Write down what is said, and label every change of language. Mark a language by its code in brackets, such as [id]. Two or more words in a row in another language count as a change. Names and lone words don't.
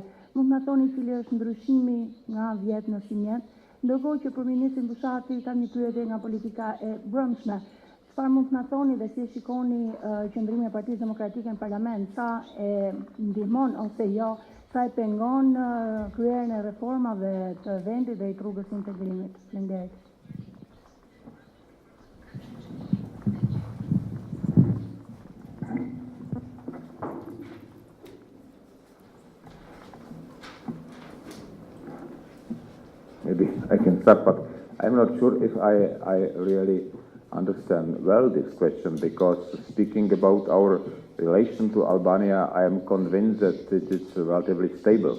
[sq] Mund na thoni cili është ndryshimi nga vjet në sinjet, ndërkohë që për ministrin Bushati kam një pyetje nga politika e brendshme. Çfarë mund të na thoni dhe si shikoni qëndrimin e Partisë Demokratike në parlament, sa e ndihmon ose jo, sa e pengon kryerjen e reformave të vendit dhe i rrugës së integrimit? Faleminderit. [en] Maybe I can start, but I'm not sure if I really understand well this question, because speaking about our relation to Albania, I am convinced that it is relatively stable.